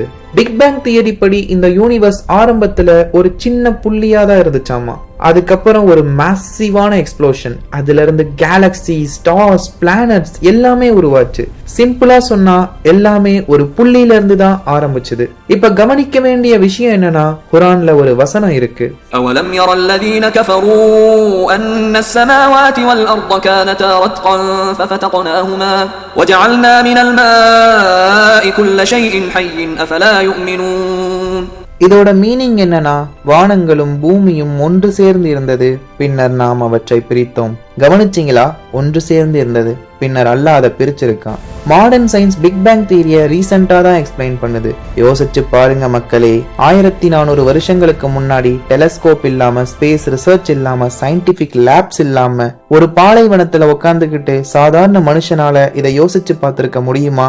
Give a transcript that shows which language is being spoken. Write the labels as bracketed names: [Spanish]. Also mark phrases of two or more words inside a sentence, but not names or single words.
[English] big bang theory [Tamil] படி இந்த யூனிவர்ஸ் ஆரம்பத்துல ஒரு சின்ன புள்ளியா தான் இருந்துச்சாமா. அதுக்கப்புறம் ஒரு மேசிவான எக்ஸ்ப்ளோஷன், அதுல இருந்து [English] galaxy, stars, planets [Tamil] எல்லாமே உருவாச்சு. சிம்பிளா சொன்னா எல்லாமே ஒரு புள்ளியில இருந்து தான் ஆரம்பிச்சது. இப்ப கவனிக்க வேண்டிய விஷயம் என்னன்னா, குரான்ல ஒரு வசனம் இருக்கு. [Arabic] أَوَلَمْ يَرَ الَّذِينَ كَفَرُوا أَنَّ السَّمَاوَاتِ وَالْأَرْضَ كَانَتَا رَتْقًا فَفَتَقْنَاهُمَا وَجَعَلْنَا مِنَ الْمَاءِ كُلَّ شَيْءٍ حَيٍّ أَفَلَا يُؤْمِنُونَ. [Tamil] இதோட மீனிங் என்னன்னா, வானங்களும் பூமியும் ஒன்று சேர்ந்து இருந்தது, பின்னர் நாம் அவற்றை பிரித்தோம். கவனிச்சிங்களா? ஒன்று சேர்ந்து இருந்தது, பின்னர் அல்லாஹ் அதை பிரிச்சிருக்கான். [English] modern science big bang [Tamil] தியரியை ரீசெண்டா தான் எக்ஸ்பிளைன் பண்ணுது. யோசிச்சு பாருங்க மக்களே, 1400 வருஷங்களுக்கு முன்னாடி டெலஸ்கோப் இல்லாம, [English] space research [Tamil] இல்லாம, [English] scientific labs [Tamil] இல்லாம ஒரு பாலைவனத்துல உட்காந்துக்கிட்டு சாதாரண மனுஷனால இதை யோசிச்சு பார்த்திருக்க முடியுமா?